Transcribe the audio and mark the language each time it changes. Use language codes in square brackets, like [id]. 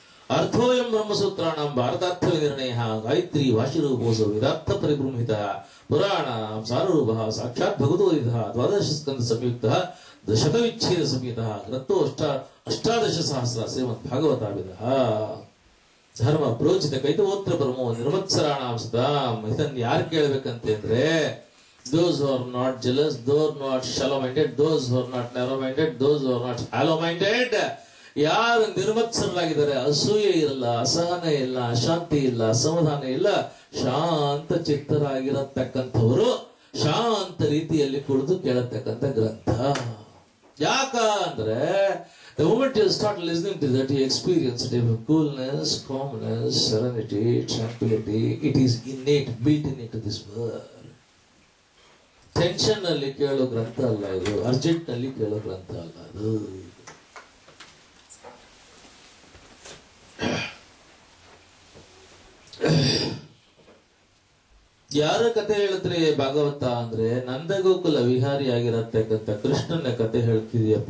[sa] ಅರ್ಥೋಯಂ ಬ್ರಹ್ಮಸೂತ್ರಾಣಂ ಭಾರತಾರ್ಥ ನಿರ್ಣಯ ಗಾಯತ್ರಿ ವಾಶಿರೂಪೋಸೋ ವೇದಾರ್ಥ ಪರಿಬೃಂಹಿತ ಪುರಾಣ ಸಾರೂಪ ಸಾಕ್ಷಾತ್ ಭಗವತೋದಿತ ದ್ವಾದಶ ಸ್ಕಂದ ಸಂಯುಕ್ತ ಶತವಿಚ್ಛೇದ ಸಂಹಿತ ಗ್ರಂಥೋ ಅಷ್ಟಾದಶ ಸಹಸ್ರ ಶ್ರೀಮದ್ ಭಾಗವತಾವಿದ ಧರ್ಮ ಪ್ರೋಚಿತ ಕೈತವೋತ್ರ ಪರಮೋ ನಿರ್ಮತ್ಸರಾಣಾಂ ಸದಾಂ. [kn] ಇದನ್ನು ಯಾರು ಕೇಳಬೇಕಂತಂದ್ರೆ [en] those who are not jealous, those who are not shallow minded, those who are not narrow minded, those who are not hollow minded. [kn] ಯಾರು ನಿರ್ಮತ್ಸರಾಗಿದ್ದಾರೆ, ಅಸೂಯೆ ಇಲ್ಲ, ಅಸಹನೆ ಇಲ್ಲ, ಅಶಾಂತಿ ಇಲ್ಲ, ಅಸಮಾಧಾನ ಇಲ್ಲ, ಶಾಂತ ಚಿತ್ತರಾಗಿರತಕ್ಕಂಥವರು ಶಾಂತ ರೀತಿಯಲ್ಲಿ ಕುಳಿತು ಕೇಳತಕ್ಕಂಥ ಗ್ರಂಥ. ಯಾಕ ಅಂದ್ರೆ [en] the moment you start listening to that, you experience a coolness, calmness, serenity, tranquility. It is innate, built into this world. [kn] Tension ನಲ್ಲಿ ಕೇಳೋ ಗ್ರಂಥ ಅಲ್ಲ ಇದು, ಅರ್ಜೆಂಟ್ ನಲ್ಲಿ ಕೇಳೋ ಗ್ರಂಥ ಅಲ್ಲ ಅದು. ಯಾರ ಕತೆ ಹೇಳಿದ್ರೆ ಭಾಗವತ ಅಂದ್ರೆ ನಂದಗೋಕುಲ ವಿಹಾರಿ ಆಗಿರತಕ್ಕಂಥ ಕೃಷ್ಣನ ಕತೆ ಹೇಳ್ತಿದ್ಯಪ್ಪ.